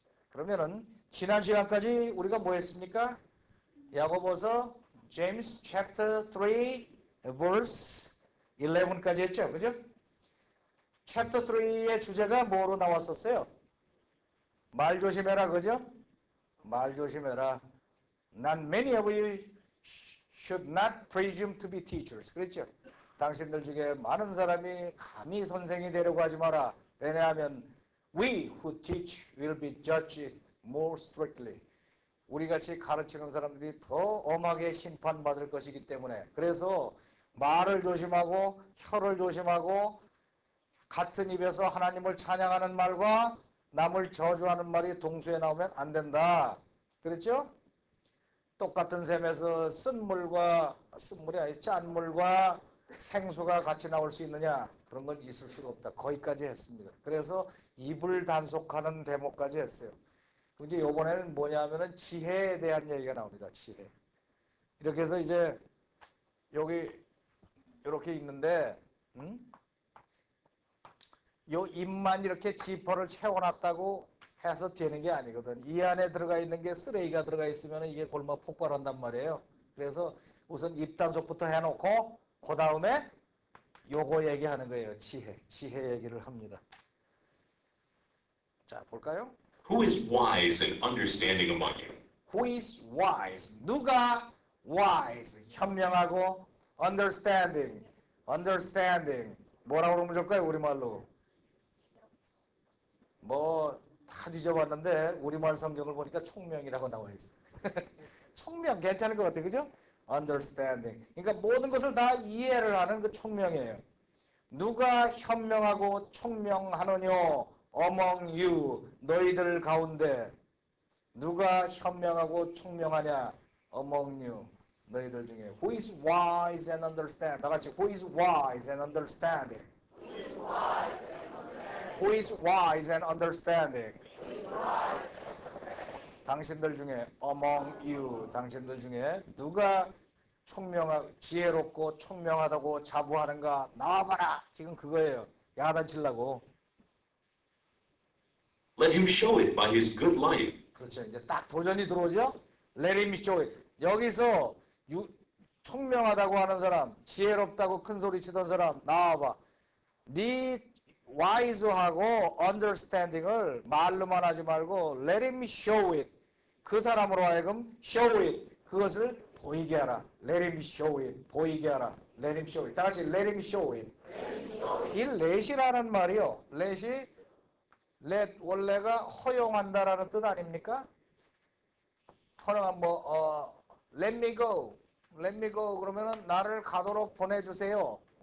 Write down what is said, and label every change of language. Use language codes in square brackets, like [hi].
[ko] 그러면은 지난 시간까지 우리가 뭐 했습니까? 야고보서 제임스 챕터 3 verse 11까지 했죠. 그죠? 챕터 3의 주제가 뭐로 나왔었어요? 말 조심해라. 그죠? 말 조심해라. [en] Not many of you should not presume to be teachers. [ko] 그랬죠? 당신들 중에 많은 사람이 감히 선생이 되려고 하지 마라. 왜냐하면 [en] we who teach will be judged more strictly. [ko] 우리같이 가르치는 사람들이 더 엄하게 심판받을 것이기 때문에, 그래서 말을 조심하고 혀를 조심하고 같은 입에서 하나님을 찬양하는 말과 남을 저주하는 말이 동시에 나오면 안 된다. 그랬죠? 똑같은 셈에서 쓴물이 아니 짠물과 생수가 같이 나올 수 있느냐? 그런 건 있을 수가 없다. 거기까지 했습니다. 그래서 입을 단속하는 대목까지 했어요. 이제 이번에는 뭐냐면은 지혜에 대한 얘기가 나옵니다. 지혜. 이렇게 해서 이제 여기 이렇게 있는데, 요 입만 이렇게 지퍼를 채워놨다고 해서 되는 게 아니거든. 이 안에 들어가 있는 게 쓰레기가 들어가 있으면 이게 골마 폭발한단 말이에요. 그래서 우선 입 단속부터 해놓고 그 다음에 요거 얘기하는 거예요. 지혜 얘기를 합니다. 자, 볼까요? [en] Who is wise and understanding among you? Who is wise? [ko] 누가 wise? 현명하고 understanding. 뭐라고 그러면 좋을까요? 우리말로. 뭐 다 뒤져봤는데 우리말 성경을 보니까 총명이라고 나와 있어. 총명 괜찮을 것 같아. 그죠? understanding. 그러니까 모든 것을 다 이해를 하는 그 총명이에요. 누가 현명하고 총명하느냐? among you. 너희들 가운데. 누가 현명하고 총명하냐? among you. 너희들 중에. [en] Who is wise and understand? [ko] 다 같이. [en] Who is wise and understanding? Who is wise and understanding? [ko] 당신들 중에 [en] among you. [ko] 당신들 중에 누가 지혜롭고 총명하다고 자부하는가? 나와봐라. 지금 그거예요. 야단치려고. [en] Let him show it by his good life. [ko] 그렇죠. 이제 딱 도전이 들어오죠. [en] Let him show it. [ko] 여기서 총명하다고 하는 사람, 지혜롭다고 큰 소리 치던 사람 나와봐. 네 wise하고 understanding을 말로만 하지 말고 let him show it. 그 사람으로 하여금 show it. 그것을 보이게 하라. [en] Let him show it. [ko] 보이게 하라. Let him show it. [en] 다 같이 let him show it. [ko] 이 let이라는 말이요. let이 let 원래가 허용한다라는 뜻 아닙니까? 허용한 [en] let me go. let me go [ko] 그러면은 나를 가도록 보내주세요.